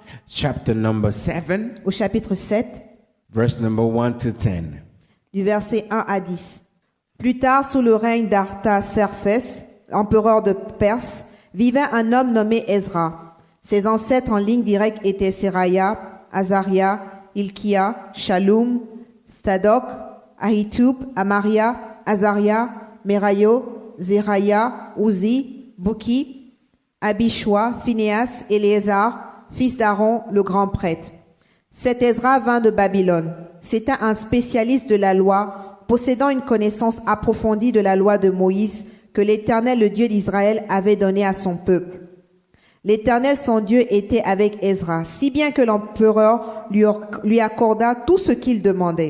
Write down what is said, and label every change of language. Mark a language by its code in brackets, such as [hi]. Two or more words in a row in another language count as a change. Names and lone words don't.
[en] chapter number 7, [fr] au chapitre 7, [en] verse number 1 to 10. [fr] du verset 1 à 10. Plus tard, sous le règne d'Artaxerxès, empereur de Perse, vivait un homme nommé Ezra. Ses ancêtres en ligne directe étaient Seraya, Azaria, Ilkia, Shalom, Stadok, Ahitub, Amaria, Azaria, Merayo, Zeraya, Uzi, Buki, Abishua, Phinéas, Éléazar, fils d'Aaron, le grand prêtre. Cet Ezra vint de Babylone. C'était un spécialiste de la loi, possédant une connaissance approfondie de la loi de Moïse que l'Éternel, le Dieu d'Israël, avait donnée à son peuple. L'Éternel, son Dieu, était avec Ezra, si bien que l'empereur lui accorda tout ce qu'il demandait.